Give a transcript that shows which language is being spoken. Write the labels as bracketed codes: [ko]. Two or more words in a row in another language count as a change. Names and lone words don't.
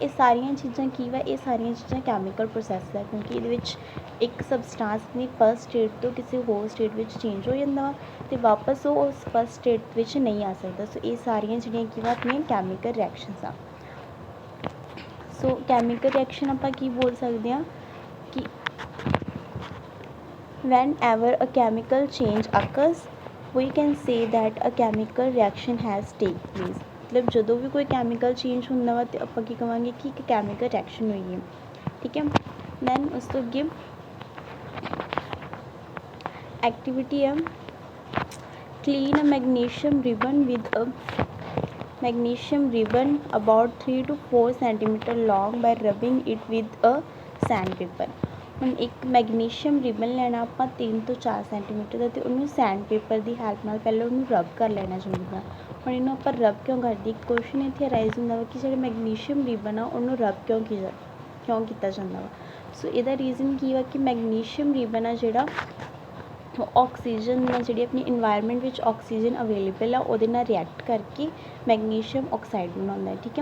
[pa] ਇਹ ਸਾਰੀਆਂ ਚੀਜ਼ਾਂ ਕੀ ਵਾ, ਇਹ ਸਾਰੀਆਂ ਚੀਜ਼ਾਂ [en] chemical process [pa] ਹੈ, ਕਿਉਂਕਿ ਇਹਦੇ ਵਿੱਚ ਇੱਕ ਸਬਸਟਾਂਸ ਆਪਣੀ [en] first state [pa] ਤੋਂ ਕਿਸੇ ਹੋਰ ਸਟੇਟ ਵਿੱਚ ਚੇਂਜ ਹੋ ਜਾਂਦਾ ਵਾ ਅਤੇ ਵਾਪਸ ਉਹ ਉਸ [en] first state [pa] ਵਿੱਚ ਨਹੀਂ ਆ ਸਕਦਾ। ਸੋ ਇਹ ਸਾਰੀਆਂ ਜਿਹੜੀਆਂ ਕੀ ਵਾ ਆਪਣੀਆਂ [en] chemical reactions [pa] ਆ। [en] so chemical reaction [pa] ਆਪਾਂ ਕੀ ਬੋਲ ਸਕਦੇ ਹਾਂ ਕਿ [en] whenever a chemical change occurs we can say that a chemical reaction has take place। [pa] ਮਤਲਬ ਜਦੋਂ ਵੀ ਕੋਈ [en] chemical change [pa] ਹੁੰਦਾ ਵਾ ਅਤੇ ਆਪਾਂ ਕੀ ਕਹਾਂਗੇ ਕਿ ਇੱਕ [en] chemical reaction [pa] ਹੋਈ ਹੈ, ਠੀਕ ਹੈ। [en] ਦੈਨ [pa] ਉਸ ਤੋਂ ਅੱਗੇ ਐਕਟੀਵਿਟੀ ਆ [en] clean a magnesium ribbon with a magnesium ribbon about 3 to 4 centimeter long by rubbing it with a sandpaper। [pa] ਹੁਣ ਇੱਕ [en] magnesium ribbon [pa] ਲੈਣਾ ਆਪਾਂ 3 ਤੋਂ 4 ਸੈਂਟੀਮੀਟਰ ਦਾ ਅਤੇ ਉਹਨੂੰ [en] sand paper [pa] ਦੀ ਹੈਲਪ ਨਾਲ ਪਹਿਲਾਂ ਉਹਨੂੰ ਰਬ ਕਰ ਲੈਣਾ ਚੰਗੀ ਤਰ੍ਹਾਂ। ਹੁਣ ਇਹਨੂੰ ਆਪਾਂ ਰਬ ਕਿਉਂ ਕਰਦੇ, ਇੱਕ ਕੁਐਸਚਨ ਇੱਥੇ ਅਰਾਈਜ਼ ਹੁੰਦਾ ਵਾ ਕਿ ਜਿਹੜਾ [en] magnesium ribbon [pa] ਆ ਉਹਨੂੰ ਰਬ ਕਿਉਂ ਕੀਤਾ ਜਾਂਦਾ ਵਾ। ਸੋ ਇਹਦਾ ਰੀਜ਼ਨ ਕੀ ਵਾ ਕਿ [en] magnesium ribbon [pa] ਆ ਜਿਹੜਾ ਆਕਸੀਜਨ ਨਾਲ, ਜਿਹੜੀ ਆਪਣੀ ਇਨਵਾਇਰਮੈਂਟ ਵਿੱਚ [en] oxygen available [pa] ਆ ਉਹਦੇ ਨਾਲ ਰਿਐਕਟ ਕਰਕੇ [en] magnesium oxide [pa] ਬਣਾਉਂਦਾ ਹੈ, ਠੀਕ ਹੈ।